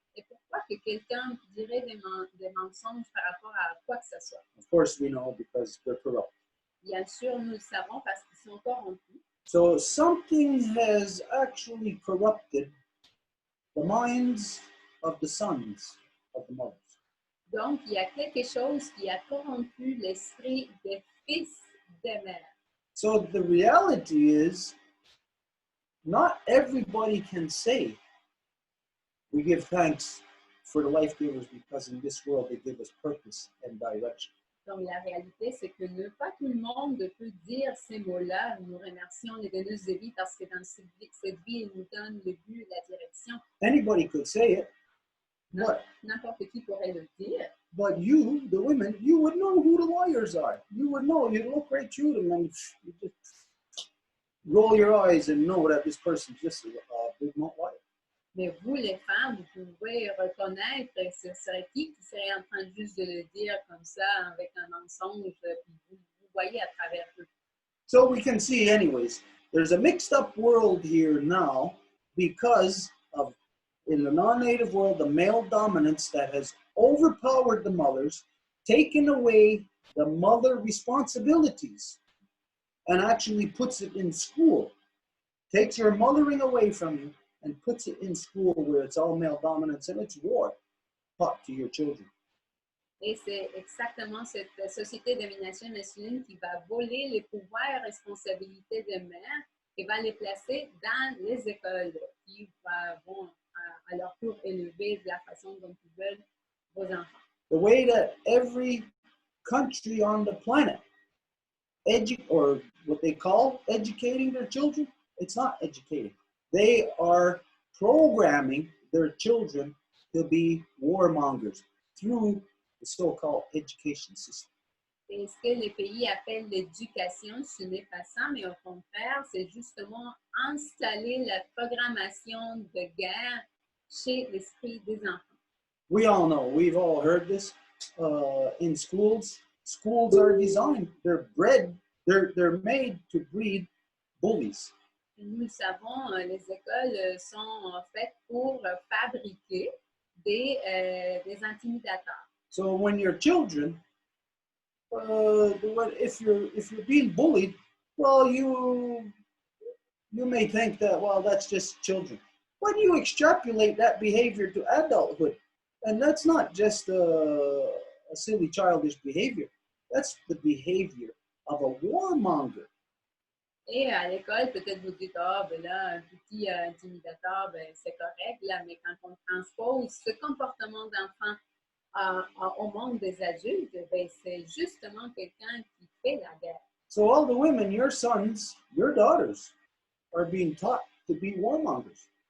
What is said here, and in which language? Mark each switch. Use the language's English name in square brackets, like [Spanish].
[French] Et pourquoi que quelqu'un dirait des mensonges par rapport à quoi que ce soit? [English] Of course, we know because they're corrupt. [French] Bien sûr, nous le savons parce qu'ils sont corrompus. [English] So something has actually corrupted the minds of the sons of the mothers. [French] Donc, il y a quelque chose qui a corrompu l'esprit des fils des mères. [English] So the reality is, not everybody can say, we give thanks for the life givers because in this world they give us purpose and direction. [French] Donc, la réalité, c'est que pas tout le monde peut dire ces mots-là. Nous remercions les donneuses de vie parce que dans cette vie, ils nous donnent le but et la direction. [English] Anybody could say it, but [French] N'importe qui pourrait le dire. [English] But you, the women, you would know who the liars are. You would know. You'd look right through them and you just roll your eyes and know that this person's just a big not liar. [French] Mais vous, les femmes, vous pouvez reconnaître ce serait qui serait en train juste de le dire comme ça avec un mensonge, puis vous voyez à travers eux. [English] So we can see anyways, there's a mixed up world here now because of, in the non-native world, the male dominance that has overpowered the mothers, taken away the mother responsibilities, and actually puts it in school. Takes your mothering away from you and puts it in school where it's all male dominance and it's war taught to your children. [French] Et c'est exactement cette société de domination masculine qui va voler les pouvoirs et responsabilités des mères et va les placer dans les écoles qui vont à leur tour élever de la façon dont ils veulent vos enfants. [English] The way that every country on the planet or what they call educating their children, it's not educating. They are programming their children to be warmongers through the so-called education system. [French] Et ce que les pays appellent l'éducation, ce n'est pas ça, mais au contraire, c'est justement installer la programmation de guerre chez l'esprit des enfants. [English] We all know, we've all heard this in schools. Schools are designed, they're made to breed bullies. [French] Et nous le savons, les écoles sont faites pour fabriquer des intimidateurs. [English] So when your children, if you're being bullied, well, you may think that, well, that's just children. But you extrapolate that behavior to adulthood, and that's not just a silly childish behavior. That's the behavior of a warmonger. [French] Et à l'école, peut-être vous dites, ah, ben là, un petit intimidateur, ben, c'est correct, là, mais quand on transpose ce comportement d'enfant au monde des adultes, ben, c'est justement quelqu'un qui fait la guerre. [English] So all the women, your sons, your daughters, are being taught to be warmongers.